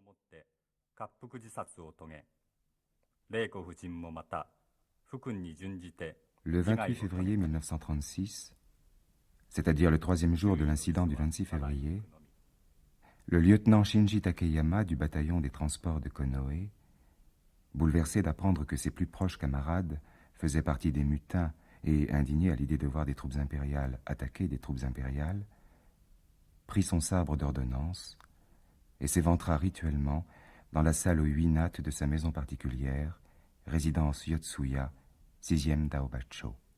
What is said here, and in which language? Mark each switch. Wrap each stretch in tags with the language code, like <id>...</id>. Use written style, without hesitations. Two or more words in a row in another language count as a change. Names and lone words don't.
<ja>って割腹自殺を遂げ、玲子夫人もまた父君に準じて</ja> <fr>Le 28 février 1936, c'est-à-dire le troisième jour de l'incident du 26 février, le lieutenant Shinji Takeyama du bataillon des transports de Konoe, bouleversé d'apprendre que ses plus proches camarades faisaient partie des mutins et indigné à l'idée de voir des troupes impériales attaquer des troupes impériales, prit son sabre d'ordonnance et s'éventra rituellement dans la salle aux 8 nattes de sa maison particulière, résidence Yotsuya, 6e Daobacho.</fr>